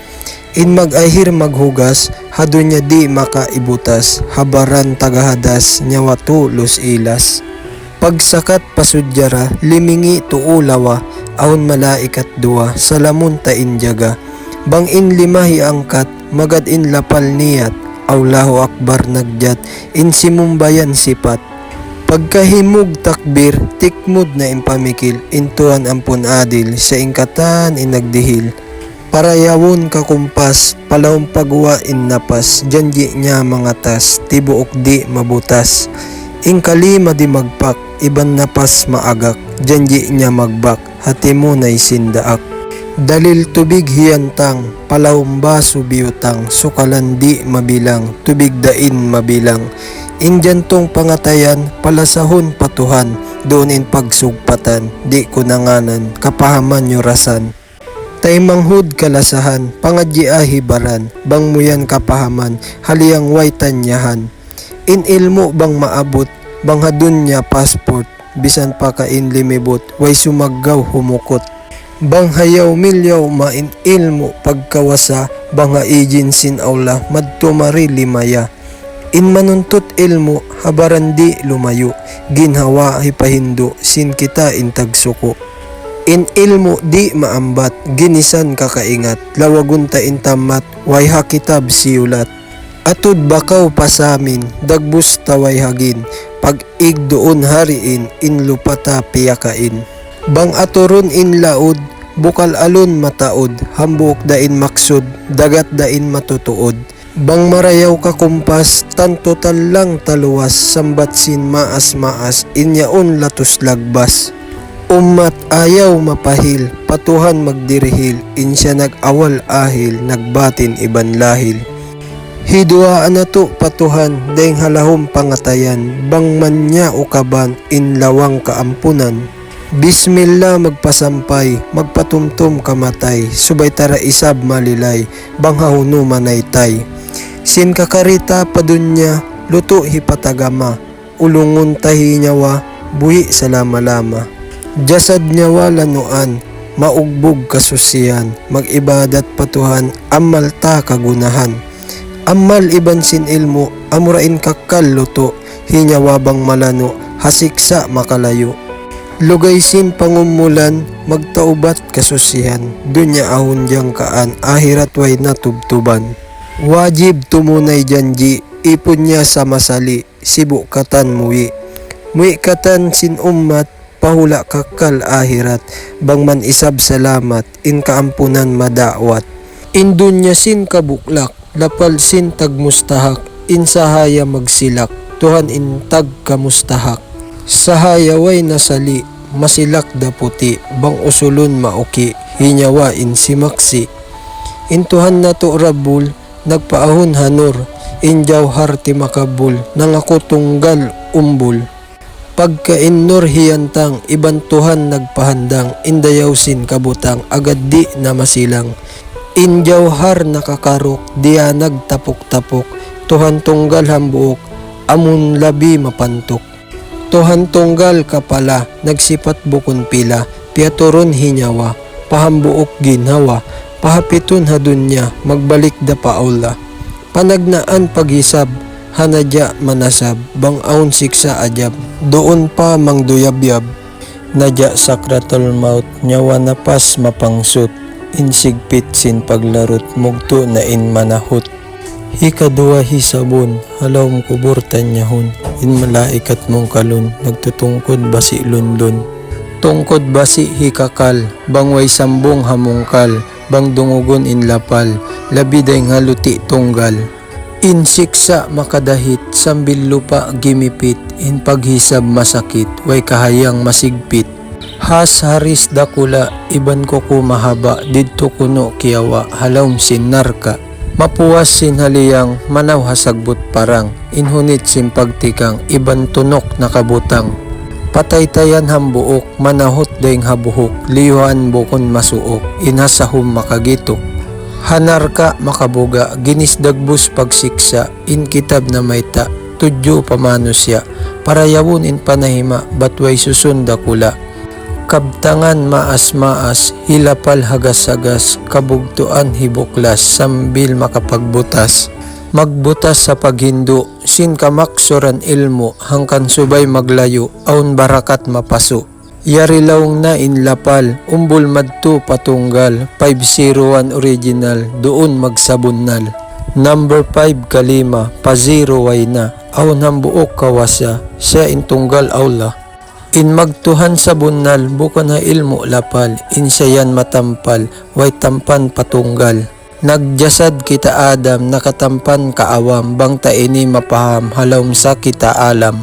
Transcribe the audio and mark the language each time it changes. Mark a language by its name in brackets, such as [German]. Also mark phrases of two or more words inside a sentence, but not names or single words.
[Tausug] In mag-ahir maghugas, hadunya di makaibutas, habaran tagahadas, nyawa tulos ilas. Pagsakat pasudyara, limingi tuulawa, aun malaikat dua, salamun ta injaga. Bang in limahi angkat, magad in lapal niyat, [Arabic] الله أكبر [Tausug] nagyat, in simumbayan sipat. Pagkahimog takbir, tikmud na impamikil, intuan ampun adil, sa ingkatan inagdihil. Parayawon kakumpas, palawang pagwa in napas, janji niya mga tas, tibuok di mabutas. In kalima di magpak, iban napas maagak, janji niya magbak, hati mo na'y sindaak. Dalil tubig hiyantang, palawang baso biyutang, sukalan di mabilang, tubig dain mabilang. In jantong pangatayan, palasahon patuhan, doon in pagsugpatan, di kunanganan, kapahaman yurasan. Tay manghud kalasahan, pangadji ahibaran, bang muyan kapahaman, haliyang way tanyahan. In ilmo bang maabot, bang hadun niya passport, bisan pa ka in limibot, way sumaggaw humukot. Bang hayaw milyaw main ilmo pagkawasa, bang haijin sin aula, madtumari limaya. In manuntut ilmo, habaran di lumayo, ginhawa hipahindo, sin kita in tagsuko. In ilmo di maambat, ginisan kakaingat, lawagun ta intamat, way hakitab siulat. Atud bakaw pasamin, dagbus taway hagin, pag igdoon hariin, in lupata piyakain. Bang aturon in laod, bukal alon mataod, hambuk dain maksud, dagat dain matutuod. Bang marayaw kakumpas, tantotal lang taluwas, sambat sin maas-maas, inyaon latus lagbas. Umat ayaw mapahil, patuhan magdirihil, insya nag-awal ahil, nagbatin iban lahil. Hiduaan na to patuhan, daing halahom pangatayan, bang manya ukaban, inlawang kaampunan. Bismillah magpasampay, magpatumtum kamatay, subay tara isab malilay, bang hahuno manaytay. Sin kakarita padunya, luto hipatagama, ulungon tahi nyawa, buhi salama-lama. Jasad niya wala nuan, maugbog kasusiyan, mag-ibadat patuhan, amal ta kagunahan. Amal iban sin ilmo, amurain kakal luto, hinyawabang malano, hasiksa makalayo. Lugay sin pangumulan, magtaubat kasusihan, dunya ahon diyang kaan, ahirat way natubtuban. Wajib tumunay janji, ipon niya sa masali, sibu katan muwi. Muwi katan sin umat, pahula kakal ahirat, bang man isab salamat, in kaampunan madawat. In dunya sin kabuklak, lapal sin tagmustahak, in sahaya magsilak, tuhan in tag kamustahak. Sahaya way nasali, masilak da puti, bang usulun mauki, hinyawa in simaksi. In tuhan na to rabul, nagpaahon hanur, in jawhar ti makabul, nangako tunggal umbul. Pagka-innor hiyantang, iban tuhan nagpahandang, indayaw sin kabutang, agad di na masilang. Injawhar nakakarok, diya nagtapok-tapok, tuhan tunggal hambuok, amun labi mapantok. Tuhan tunggal kapala, nagsipat bukon pila, piaturon hinyawa, pahambuok ginhawa, pahapiton hadunya, magbalik da paula. Panagnaan paghisab, hanadya manasab, bangaon siksa ajab, doon pa mangduyabyab. Nadya sakratul maut, nyawa napas mapangsut, insigpit sin paglarot, mugto na in manahot. Hikadua hisabon, halaw mo kuburtan nyahon, in malaikat mong kalon, nagtutungkod basi lundon. Tungkod basi hikakal, bangway sambong hamungkal, bang dungugon in lapal, labiday haluti tunggal. In siksa makadahit, sambil lupa gimipit, in paghisab masakit, way kahayang masigpit. Has haris dakula, iban ko mahaba, didto kuno kiyawa, halawm sin narka. Mapuwas sin haliyang, manaw hasagbot parang, inhunit sin pagtikang, iban tunok nakabutang. Pataytayan hambuok, manahot daing habuhok, liyuan bukon masuok, inhasahum makagitok. Hanarka makabuga, ginisdagbus pagsiksa, in kitab na mayta, tudyo pamanusya, parayawon in panahima, batway susunda kula. Kabtangan maas-maas, hilapal hagas-hagas, kabugtuan hibuklas, sambil makapagbutas. Magbutas sa paghindo, sin kamaksuran ilmo, hangkan subay maglayo, aun barakat mapaso. Yarilawng na in lapal, umbul madto patunggal, 501 original, doon magsabunnal. Number 5 kalima, pa-0 way na, aun hambuok kawasa, siya intunggal aula. In magtuhan sa bunal, bukan na ilmo lapal, in sayan matampal, way tampan patunggal. Nagjasad kita Adam, nakatampan kaawam, bang taini mapaham, halawm sa kita alam.